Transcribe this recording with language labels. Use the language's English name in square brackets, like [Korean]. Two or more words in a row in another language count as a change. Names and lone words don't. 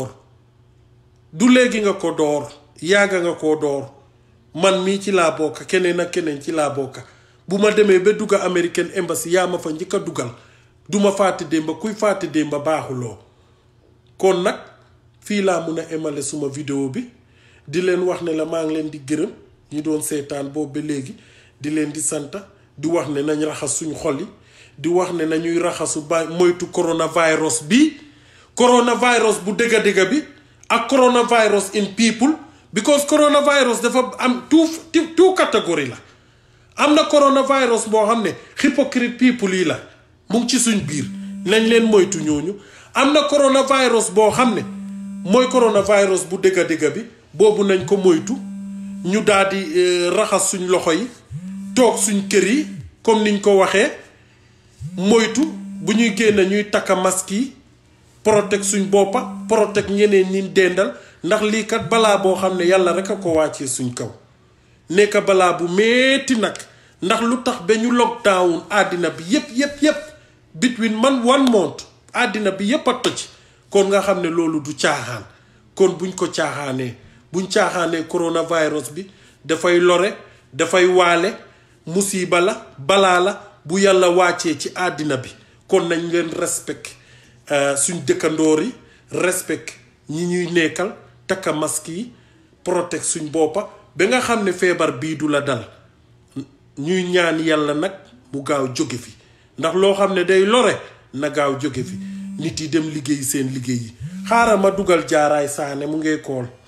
[Wolof] door yaaga nga ko door man mii ci laa bokk keneen ak keneen ci laa bokk bu ma demee ba dugga American Embassy yaa ma fa njëkk a dugal duma fàtte démba kuy fàtte démba baaxuloo kon nag fii laa mun a emale suma vidéo bi di leen wax ne la maa ngi leen di gërëm ñi doon seetaan boobu ba léegi di leen di sant di wax ne nañ raxas suñu xol yi di wax ne nañuy raxasu ba moytu coronavirus bi coronavirus bu dëgga bi ak coronavirus [English] in people because [Wolof] coronavirus dafa am two catégorie la am na coronavirus boo xam ne [English] hypocrite people [Wolof] yi la mu ngi ci suñ biir nañ leen moytu ñooñu am na coronavirus boo xam ne mooy coronavirus bu dëgga bi boobu nañ ko moytu ñu daal di raxas suñ loxo yi toog suñ kër yi comme niñ ko waxee moytu bu ñuy génn ñuy takka masque yi protect suñ boppa protect ñeneen ñi dendal ndax lii kat balaa boo xam ne yàlla rek a ko wàccee suñ kaw nekk balaa bu metti nag ndax lu tax ba ñu lockdown àddina bi yépp [English] between one month [Wolof] àddina bi yépp a tëj kon nga xam ne loolu du caaxaan kon buñ ko caaxaanee coronavirus bi dafay lore dafay waale musiba la balaa la bu yàlla wàccee ci àddina bi kon nañ leen respect suñ dëkkandoor yi respect ñi ñuy nekkal takka masque yi protect suñ boppa ba nga xam ne feebar bii du la dal ñuy ñaan yàlla nag bu gaaw jóge fi ndax loo xam ne day lore na gaaw jóge fi nit yi dem liggéey seen liggéey yi xaaral ma dugal jaaraay saane mu ngay kool